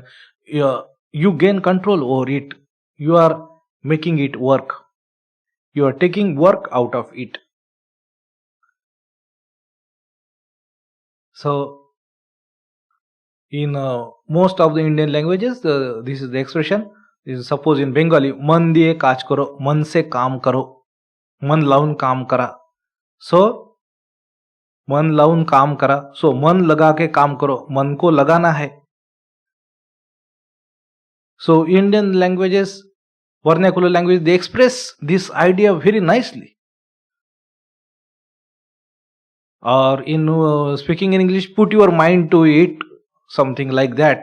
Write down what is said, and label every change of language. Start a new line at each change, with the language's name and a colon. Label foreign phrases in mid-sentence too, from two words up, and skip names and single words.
English: You gain control over it, you are making it work, you are taking work out of it. So in most of the Indian languages, this is the expression. Suppose in Bengali,
Bangla: মন দিয়ে কাজ করো,
Hindi: मन से काम करो,
Marathi: मन लाऊन काम करा.
Hindi: So
Marathi: मन लाउन काम करा,
Hindi: सो मन लगा के काम करो, मन को लगाना है.
English: So Indian languages, vernacular language, they express this idea very nicely. Or in speaking in English, put your mind to it, something like that.